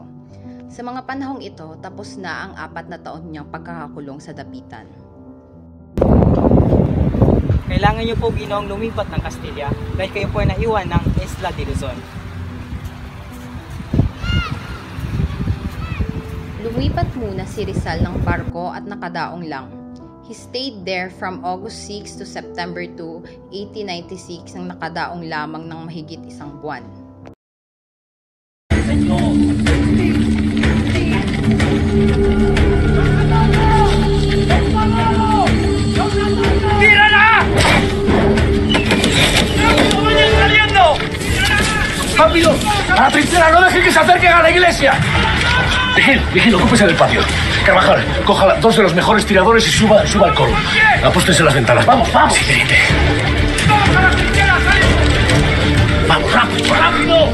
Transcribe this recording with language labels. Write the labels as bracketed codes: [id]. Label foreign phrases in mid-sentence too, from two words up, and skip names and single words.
[tl] Sa mga panahong ito, tapos na ang 4 na taon niyang pagkakakulong sa Dapitan. Kailangan niyo po, Ginoong, lumipat ng Castilla dahil kayo po ay naiwan ng Isla de Luzon. Lumipat muna si Rizal ng barko at nakadaong lang. [en] He stayed there from August 6 to September 2, 1896 [tl] nang nakadaong lamang ng mahigit 1 buwan. ¡Tira na! [es] ¡Rápido! la trinchera! ¡No dejen que se acerquen a la iglesia! Vigil, ocúpese del patio. Carvajal, coja dos de los mejores tiradores y suba al coro. Apóstense las ventanas. ¡Vamos, vamos! Sí, teniente. ¡Vamos a la trinchera! ¡Vamos, rápido, rápido!